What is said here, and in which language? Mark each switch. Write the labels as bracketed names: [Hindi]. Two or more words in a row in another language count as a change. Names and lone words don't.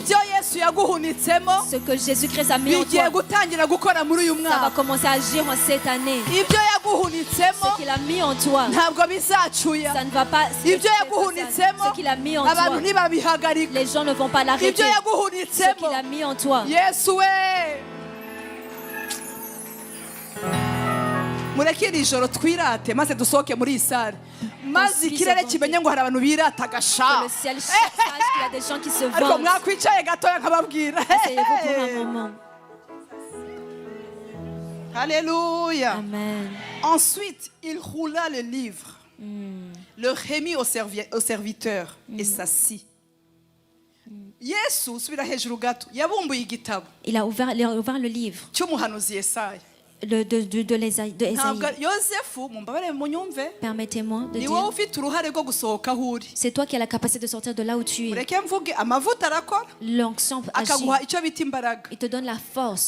[French] Ce que Jésus-Christ a mis en toi, ça va commencer à agir en cette année. Ce qu'il a mis en toi, ça ne va pas. Ce qu'il a mis en toi, les gens ne vont pas l'arrêter. Ce qu'il a mis en toi. [Kinyarwanda] murekere ijoro twirate maze dusohoke muri iyi sare maze ikirere kimenye ngo hari abantu birata agasha ariko mwakwicaye gatoya nkababwira. [French] Alléluia. Amen. Ensuite il roula le livre, le remit au serviteur et s'assit. [Kinyarwanda] Yesu subira hejuru gato yabumbuye igitabo. [French] Il a ouvert le livre [Kinyarwanda] cy'umuhanuzi Yesaya. [French] De l'Ésaïe. Permettez-moi de dire, c'est toi qui as la capacité de sortir de là où tu es. L'onction agit. Il te donne la force.